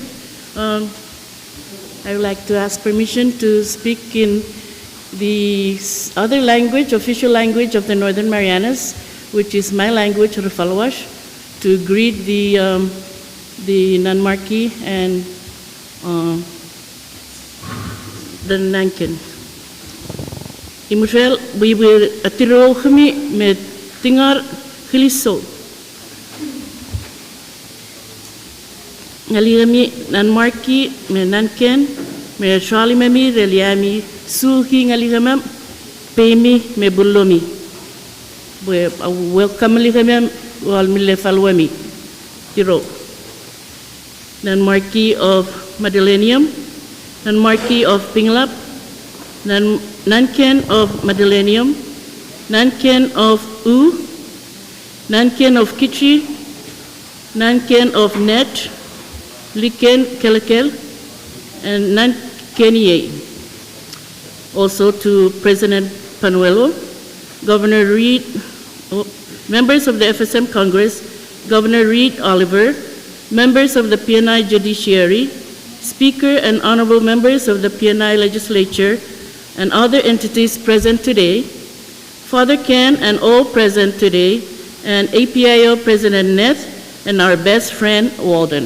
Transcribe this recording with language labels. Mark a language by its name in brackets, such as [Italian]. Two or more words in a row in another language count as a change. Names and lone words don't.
[English] I would like to ask permission to speak in the other language, official language of the Northern Marianas, which is my language, Rufalawash, to greet the Nanmarki and the Nankin. [Carolinian] Imushel, we will atiro kami me tingar khiliso. Ngalirami Nanmarki me Nanken me shalimami reliami suhi ngaliramam pemi me bulomi. Welcome lihamam wal mille falwami tiro. [English] Nanmarki of Madilenium, Nanmarki of Pinglap, Nanken of Madilenium, Nanken of Nanken of Kichi, Nanken of Net, Liken Kelekel, and Nankenie. Also to President Panuelo, Governor Reed, members of the FSM Congress, Governor Reed Oliver, members of the PNI Judiciary, Speaker and honorable members of the PNI Legislature, and other entities present today, Father Ken and all present today, and APIO President Neth, and our best friend Walden.